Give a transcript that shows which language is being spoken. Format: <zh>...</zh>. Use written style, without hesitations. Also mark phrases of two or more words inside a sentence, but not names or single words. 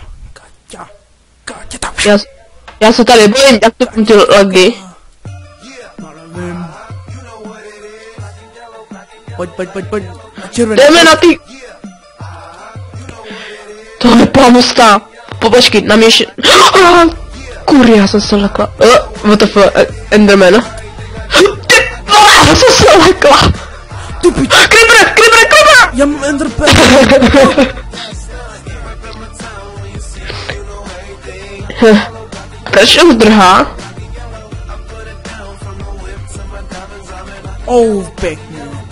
<cs>Já se tady bojím, jak to ty lagy. Pojď. Červený. Jdeme na ty. To je pomsta. Počkej, na mě ještě. Kurý, já jsem se lekla.</cs> <en>What the fuck, Enderman.</en> <cs>Já jsem se lekla. Creeper! Já mám Enderman. Proč on zdrhá? Oh, pěkně.</cs>